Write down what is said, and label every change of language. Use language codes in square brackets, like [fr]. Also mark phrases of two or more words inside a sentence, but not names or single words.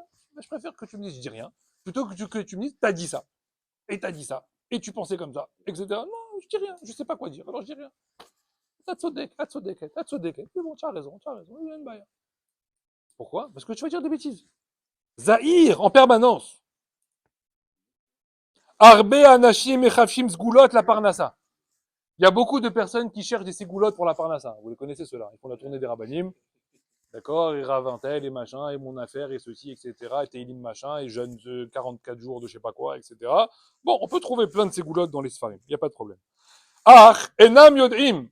[fr] Je préfère que tu me dises, je dis rien, plutôt que tu me dises, t'as dit ça, et t'as dit ça, et tu pensais comme ça, etc. Non, je dis rien, je sais pas quoi dire, alors je dis rien. T'as tzodek. C'est bon, tu as raison, il y a une baille. Pourquoi? Parce que tu vas dire des bêtises. Zahir, en permanence. [he] הרבה אנשים מחפשים סגולות לפרנסה. [fr] Il y a beaucoup de personnes qui cherchent des ségoulottes pour la parnassa. Vous les connaissez ceux-là. Ils font la tournée des rabbinim. D'accord? Et Ravintel et machin, et mon affaire, et ceci, etc. Et Teilim machin, et jeûne de 44 jours de je sais pas quoi, etc. Bon, on peut trouver plein de ségoulottes dans les sfarim. Il n'y a pas de problème. [he] אך אינם יודעים.